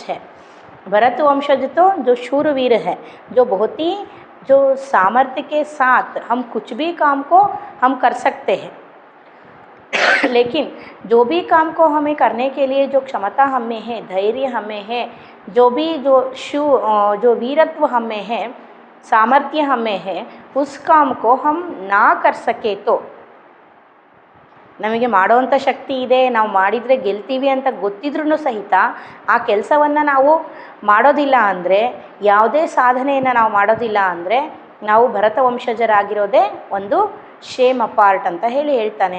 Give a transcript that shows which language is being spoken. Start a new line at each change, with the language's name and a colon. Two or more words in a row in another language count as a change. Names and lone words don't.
Hindi: है, भरत वंशज तो जो शूरवीर है, जो बहुत ही जो सामर्थ्य के साथ हम कुछ भी काम को हम कर सकते हैं, लेकिन जो भी काम को हमें करने के लिए जो क्षमता हमें है, धैर्य हमें है, जो भी जो वीरत्व हमें है, सामर्थ्य हमें है, उस काम को हम ना कर सके तो
Kannada: ನಮಗೆ ಮಾಡೋವಂಥ ಶಕ್ತಿ ಇದೆ, ನಾವು ಮಾಡಿದರೆ ಗೆಲ್ತೀವಿ ಅಂತ ಗೊತ್ತಿದ್ರೂ ಸಹಿತ ಆ ಕೆಲಸವನ್ನು ನಾವು ಮಾಡೋದಿಲ್ಲ ಅಂದರೆ, ಯಾವುದೇ ಸಾಧನೆಯನ್ನು ನಾವು ಮಾಡೋದಿಲ್ಲ ಅಂದರೆ ನಾವು ಭರತ ವಂಶಜರಾಗಿರೋದೇ ಒಂದು
English: shame apart
Kannada: ಅಂತ ಹೇಳ್ತಾನೆ.